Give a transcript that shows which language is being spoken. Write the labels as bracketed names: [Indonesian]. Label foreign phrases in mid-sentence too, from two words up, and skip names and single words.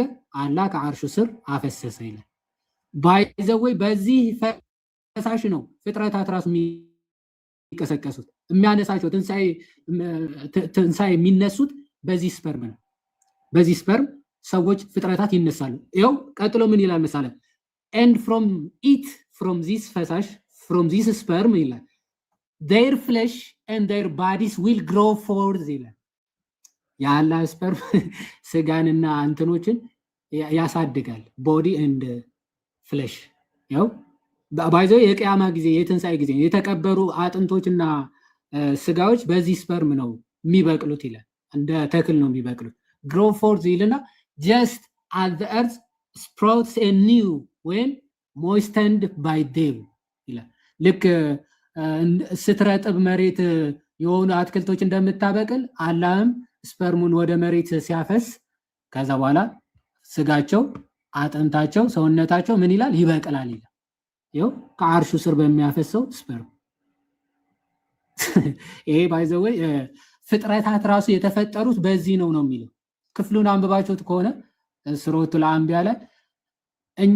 [Amharic] አላህ ከዓርሹ ስር አፈሰሰ ይላል። ባይዘወይ በዚህ ፈሳሽ ነው ፍጥረታት ራሱ የሚቀሰቀሱት የሚያነሳቸው ትንሳኤ የሚነሱት በዚህ ስፐርም ነው። በዚህ ስፐርም ሰዎች ፍጥረታት ይነሳሉ። ይኸው ቀጥሎ ምን ይላል መሰለህ? [English] and from this ፈሳሽ from this sperm ይላል their flesh and their bodies will grow forth ይላል። የአላህ [Amharic] ስፐርም ስጋንና እንትኖችን ያሳድጋል። [English] body and flesh [Amharic] ያው ባይዘው የቂያማ ጊዜ የትንሳኤ ጊዜ የተቀበሩ አጥንቶችና ስጋዎች በዚህ ስፐርም ነው የሚበቅሉት ይላል። እንደ ተክል ነው የሚበቅሉት። [English] grow forth [Amharic] ይልና [English] just as the earth sprouts anew when moistened by dew [Amharic] ይላል። ልክ ስትረጥብ መሬት የሆኑ አትክልቶች እንደምታበቅል አላህም ስፐርሙን ወደ መሬት ሲያፈስ ከዛ በኋላ ስጋቸው፣ አጥንታቸው፣ ሰውነታቸው ምን ይላል? ይበቅላል ይላል። ይኸው ከዓርሹ ስር በሚያፈሰው ስፐርም። ይሄ ባይዘወይ ፍጥረታት ራሱ የተፈጠሩት በዚህ ነው የሚለው። ክፍሉን አንብባችሁት ከሆነ ሱረቱል አንቢያ ላይ እኛ